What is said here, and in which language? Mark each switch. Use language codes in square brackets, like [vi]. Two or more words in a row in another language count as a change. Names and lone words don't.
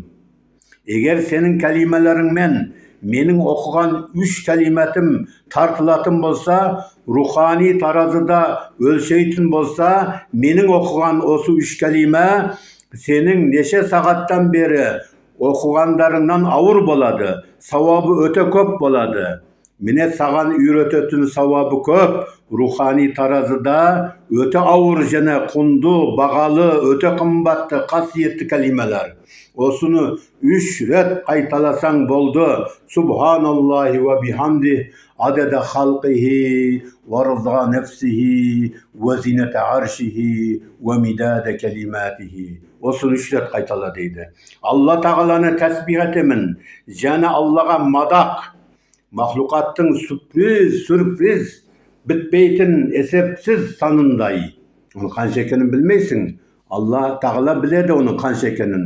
[kk] Егер сенің кәлимелеріңмен менің оқыған 3 кәлиматым тартылатын болса, рухани таразыда өлшейтін болса, менің оқыған осы 3 кәлима сенің неше сағаттан бері оқығандарыңнан ауыр болады, сауабы өте көп болады. Міне саған үйрететін сауабы көп, рухани таразыда өте ауыр және құнды, бағалы, өте қымбатты, қасиетті кәлималар. Осыны 3 рет қайталасаң болды. [ar] سبحان الله وبحمده عدد خلقه ورضا نفسه وزنة عرشه ومداد كلماته. [kk] Осыны 3 рет қайтала дейді. Алла тағаланы тәсбих етемін, және Аллаға мадақ, мақлұқаттың сюрприз бітпейтін есепсіз санындай. Оның қанша екенін білмейсің. Алла тағала біледі оның қанша екенін.